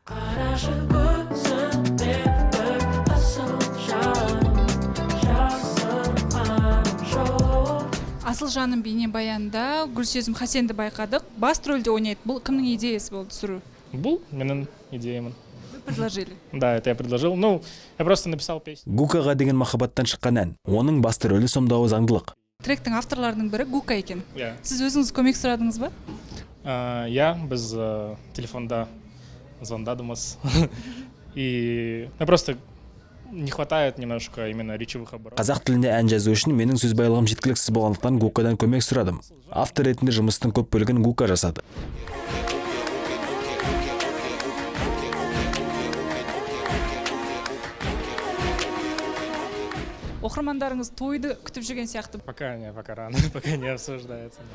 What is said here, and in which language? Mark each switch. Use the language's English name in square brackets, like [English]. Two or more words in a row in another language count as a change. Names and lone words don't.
[Kazakh] Асыл жаным бейнебаянда Гүлсезім Хасенді байқадық. Басты рөлде ойнайды. Бұл кімнің идеясы болды түсіру? Бұл менің идеямын. [Russian] Предложили. Да, это я предложил. Ну, я просто написал песню. [Kazakh] Гукаға деген махаббаттан шыққан ән. Оның басты рөлі сомдауы заңдылық. Тректің авторларының бірі Гука екен. [English] Yeah. [Kazakh] Сіз өзіңіз көмек сұрадыңыз ба? [Russian] Я без [Kazakh] телефонда звондадымыз. [Russian] И просто не хватает немножко именно речевых оборотов. [Kazakh] Қазақ тілінде ән жазу үшін менің сөз байлығым жеткіліксіз болғандықтан Гукадан көмек сұрадым. Автор ретінде жұмыстың көп бөлігін Гука жасады. Оқырмандарыңыз тойды күтіп жүрген сияқты. [Russian] Пока рано, пока не обсуждается.